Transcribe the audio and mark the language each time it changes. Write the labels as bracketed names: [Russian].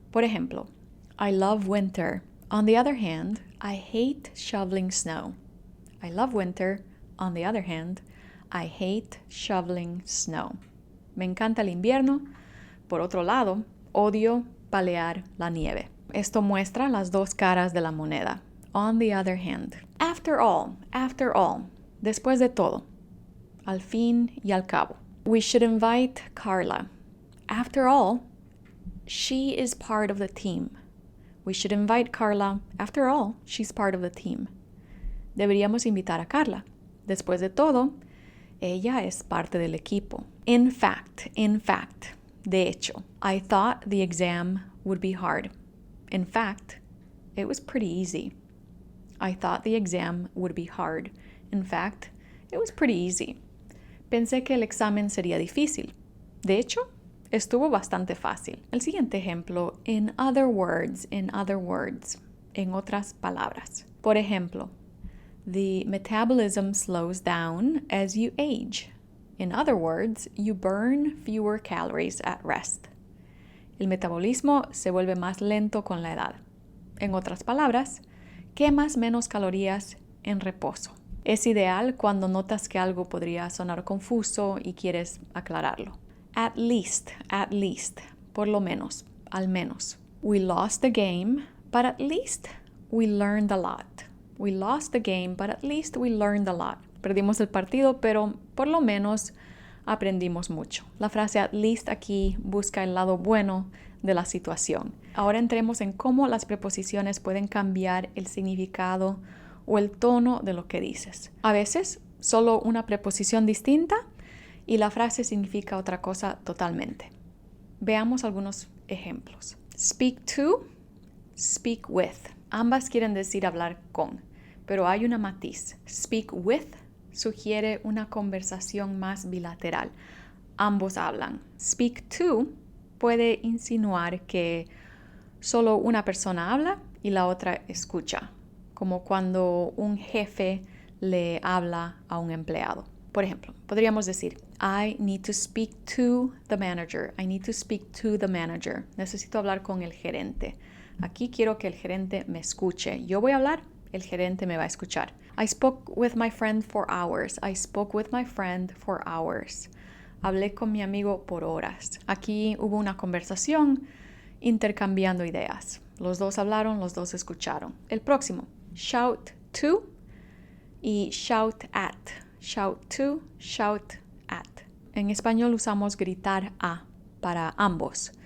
[Spanish] Por ejemplo, [English] I love winter. On the other hand, I hate shoveling snow. I love winter. On the other hand, I hate shoveling snow. [Spanish] Me encanta el invierno. Por otro lado, odio palear la nieve. Esto muestra las dos caras de la moneda. [English] On the other hand. After all. [Spanish] Después de todo. Al fin y al cabo. [English] We should invite Carla. After all, she is part of the team. We should invite Carla. After all, she's part of the team. [Spanish] Deberíamos invitar a Carla. Después de todo, ella es parte del equipo. [English] In fact. [Spanish] De hecho, [English] I thought the exam would be hard. In fact, it was pretty easy. I thought the exam would be hard. In fact, it was pretty easy. [Spanish] Pensé que el examen sería difícil. De hecho, estuvo bastante fácil. El siguiente ejemplo, [English] in other words, [Spanish] en otras palabras. Por ejemplo, [English] the metabolism slows down as you age. In other words, you burn fewer calories at rest. [Spanish] El metabolismo se vuelve más lento con la edad. En otras palabras, quemas menos calorías en reposo. Es ideal cuando notas que algo podría sonar confuso y quieres aclararlo. [English] At least, [Spanish] por lo menos, al menos. [English] We lost the game, but at least we learned a lot. We lost the game, but at least we learned a lot. [Spanish] Perdimos el partido, pero por lo menos aprendimos mucho. La frase at least aquí busca el lado bueno de la situación. Ahora entremos en cómo las preposiciones pueden cambiar el significado o el tono de lo que dices. A veces, solo una preposición distinta y la frase significa otra cosa totalmente. Veamos algunos ejemplos. [English] Speak to, speak with. [Spanish] Ambas quieren decir hablar con, pero hay una matiz. Speak with sugiere una conversación más bilateral. Ambos hablan. Speak to puede insinuar que solo una persona habla y la otra escucha, como cuando un jefe le habla a un empleado. Por ejemplo, podríamos decir, [English] I need to speak to the manager. I need to speak to the manager. [Spanish] Necesito hablar con el gerente. Aquí quiero que el gerente me escuche. Yo voy a hablar, el gerente me va a escuchar. [English] I spoke with my friend for hours. I spoke with my friend for hours. [Spanish] Hablé con mi amigo por horas. Aquí hubo una conversación intercambiando ideas. Los dos hablaron, los dos escucharon. El próximo, shout to y shout at. Shout to, shout at. En español usamos gritar a para ambos.